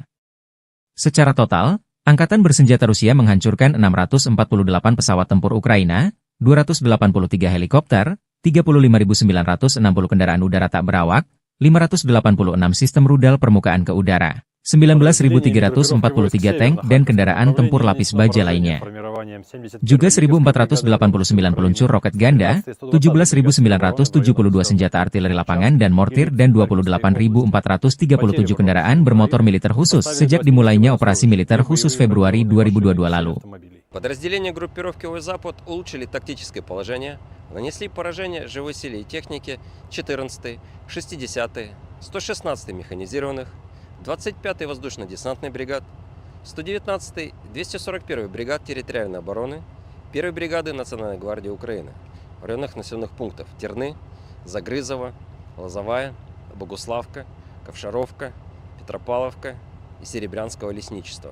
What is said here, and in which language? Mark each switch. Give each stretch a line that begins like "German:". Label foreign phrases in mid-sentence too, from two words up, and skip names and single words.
Indonesian: Secara total, Angkatan Bersenjata Rusia menghancurkan 648 pesawat tempur Ukraina, 283 helikopter, 35.960 kendaraan udara tak berawak, 586 sistem rudal permukaan ke udara, 19.343 tank dan kendaraan tempur lapis baja lainnya. Juga 1.489 peluncur roket ganda, 17.972 senjata artileri lapangan dan mortir dan 28.437 kendaraan bermotor militer khusus sejak dimulainya operasi militer khusus Februari 2022 lalu.
Russian: Подразделения группировки Запад улучшили тактическое положение, нанесли поражение живой силе и технике 14-й, 60-й, 116-й механизированных, 25-й воздушно-десантный бригад, 119-й, 241-й бригад территориальной обороны, 1-й бригады Национальной гвардии Украины в районах населенных пунктов Терны, Загрызово, Лозовая, Богуславка, Ковшаровка, Петропавловка и Серебрянского лесничества.